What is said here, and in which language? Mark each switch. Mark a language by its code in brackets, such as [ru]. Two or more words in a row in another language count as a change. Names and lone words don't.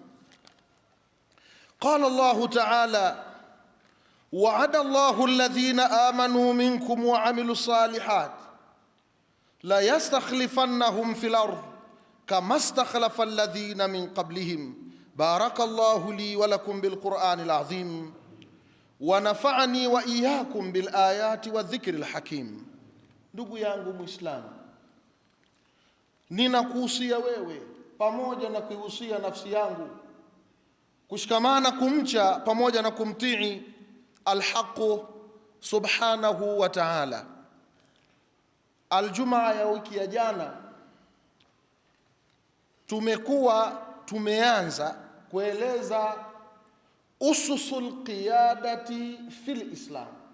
[ar] قال الله تعالى: وعد الله الذين آمنوا منكم وعملوا الصالحات ليستخلفنهم في الأرض كما استخلف الذين من قبلهم. بارك الله لي ولكم بالقرآن العظيم ونفعني وإياكم بالآيات والذكر الحكيم. [sw] Ndugu yangu Muislamu, ninakuhusia wewe pamoja na kuihusia nafsi yangu kushikamana kumcha pamoja na kumtii [ar] الحق سبحانه وتعالى. [sw] Aljumaa ya wiki ya jana tumeanza kueleza [ar] أصول القيادة في الإسلام.